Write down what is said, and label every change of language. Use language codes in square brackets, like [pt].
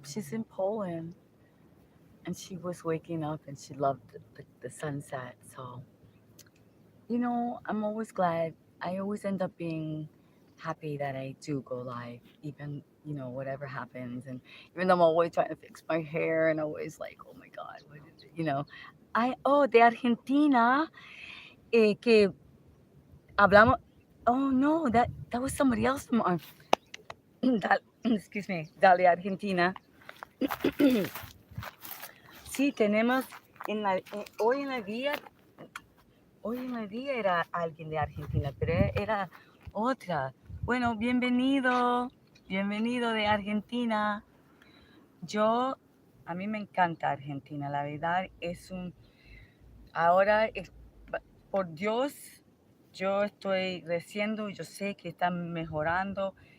[en] She's in Poland, and she was waking up, and she loved the sunset. So I'm always glad. I always end up being happy that I do go live, even whatever happens, and even though I'm always trying to fix my hair, and always like, oh my God, what is it? [es] De Argentina, que hablamos. [en] Oh no, that was somebody else from excuse me, [es] de Argentina. Sí, tenemos hoy en la día era alguien de Argentina, pero era otra. Bueno, bienvenido de Argentina. A mí me encanta Argentina, la verdad ahora, por Dios, yo estoy creciendo, yo sé que están mejorando.